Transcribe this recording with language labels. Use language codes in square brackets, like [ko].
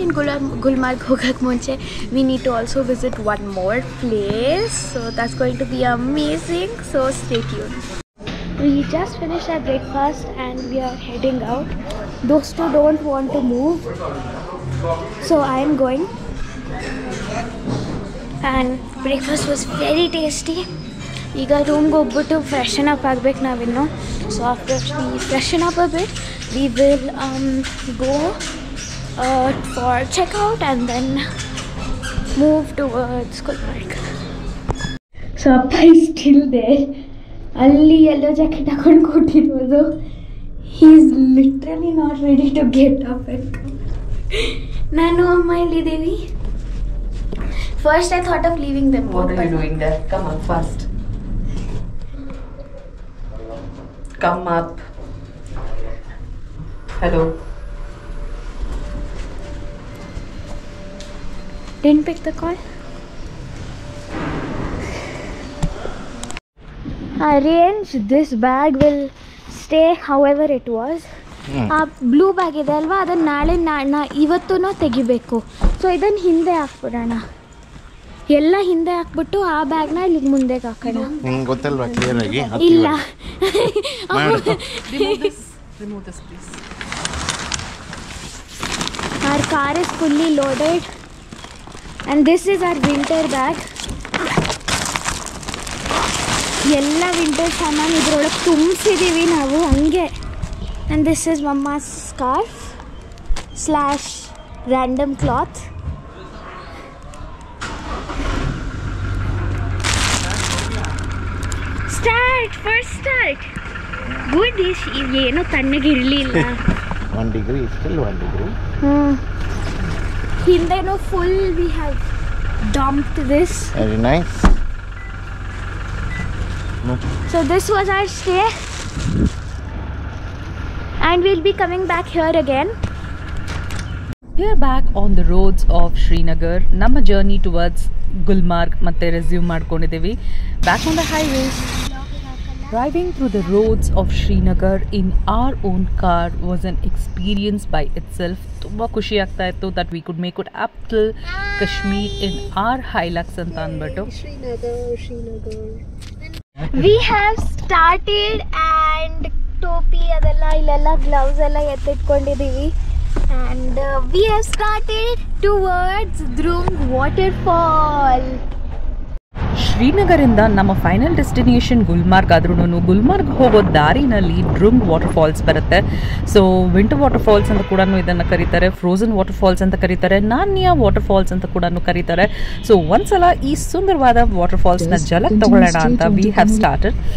[en] In Gulmarg [kn] ಹೋಗಕ್ಕೆ ಮುಂಚೆ [en] we need to also visit one more place, so that's going to be amazing, so stay tuned. We just finished our breakfast and we are heading out. Those two don't want to move, so I am going. And breakfast was very tasty. [kn] ಈಗ ರೂಮ್ಗೆ ಹೋಗ್ಬಿಟ್ಟು freshen up ಆಗಬೇಕು ನಾವಿನ್ನು. [en] So after we freshen up a bit we will go for checkout and then move towards Gulmarg. So ಅಪ್ಪ is still there. [kn] ಅಲ್ಲಿ ಎಲ್ಲೋ jacket ಹಾಕೊಂಡು ಕೊಟ್ಟಿರೋದು. [en] He is literally not ready to get up and come. [kn] ನಾನು ಅಮ್ಮ ಇಲ್ಲಿದ್ದೀವಿ. [en] First I thought of leaving them. What are you doing there? Come on, fast. Come up. Hello. Didn't pick the call. Arrange this bag will stay however it was. [kn] ಆ blue bag ಇದೆ ಅಲ್ವಾ, ಅದನ್ನು ನಾಳೆ ಇವತ್ತೂ ತೆಗಿಬೇಕು. So ಇದನ್ನು ಹಿಂದೆ ಹಾಕ್ಬಿಡೋಣ. ಎಲ್ಲ ಹಿಂದೆ ಹಾಕ್ಬಿಟ್ಟು ಆ ಬ್ಯಾಗ್ನ ಇಲ್ಲಿ ಮುಂದೆಗೆ ಹಾಕೋಣ. ಗೊತ್ತಲ್ವಾ ಕ್ಲಿಯರ್ ಆಗಿ? ಇಲ್ಲ, [en] Remove this please. Our car is fully loaded and this is our winter bag. [kn] ಎಲ್ಲ ವಿಂಟರ್ ಸಾಮಾನು ಇದರೊಳಗೆ ತುಂಬಿಸಿದ್ದೀವಿ ನಾವು ಹಂಗೆ. [en] and this is mama's scarf / random cloth. First start. Good is [kn] ಏನೋ ತಣ್ಣಗಿರಲಿಲ್ಲ. [en] 1 degree, still 1 degree. ಹಿಂದೆನೋ full we have dumped this. Very nice. So this was our stay and we'll be coming back here again. We are back on the roads of Srinagar. [kn] ನಮ್ಮ journey towards Gulmarg ಮತ್ತೆ resume ಮಾಡ್ಕೊಂಡಿದ್ದೀವಿ. [en] Back on the highways. Driving through the roads of Srinagar in our own car was an experience by itself. [kn] ತುಂಬಾ ಖುಷಿ ಆಗ್ತಾ ಇತ್ತು [en] that we could make it up till Kashmir in our Hilux ಅಂತ ಅಂದ್ಬಿಟ್ಟು. We have started and [kn] ಟೋಪಿ ಅದೆಲ್ಲ ಇಲ್ಲೆಲ್ಲ gloves ಎಲ್ಲ ಎತ್ತಿಟ್ಕೊಂಡಿದ್ದೀವಿ [en] and we have started towards Drung waterfall. [kn] ಶ್ರೀನಗರಿಂದ ನಮ್ಮ ಫೈನಲ್ ಡೆಸ್ಟಿನೇಷನ್ ಗುಲ್ಮಾರ್ಗ್ ಆದ್ರೂ ಗುಲ್ಮಾರ್ಗ್ ಹೋಗೋ ದಾರಿನಲ್ಲಿ ಡ್ರುಂಗ್ ವಾಟರ್ ಫಾಲ್ಸ್ ಬರುತ್ತೆ. ಸೊ ವಿಂಟರ್ ವಾಟರ್ ಫಾಲ್ಸ್ ಅಂತ ಕೂಡ ಇದನ್ನು ಕರೀತಾರೆ, ಫ್ರೋಝನ್ ವಾಟರ್ ಫಾಲ್ಸ್ ಅಂತ ಕರೀತಾರೆ, ನಾನ್ಯಾ ವಾಟರ್ ಫಾಲ್ಸ್ ಅಂತ ಕೂಡ ಕರೀತಾರೆ. ಸೊ ಒಂದ್ಸಲ ಈ ಸುಂದರವಾದ ವಾಟರ್ ಫಾಲ್ಸ್ನ ಜಲಕ್ ತಗೊಳ್ಳೋಣ ಅಂತ [en] We have started.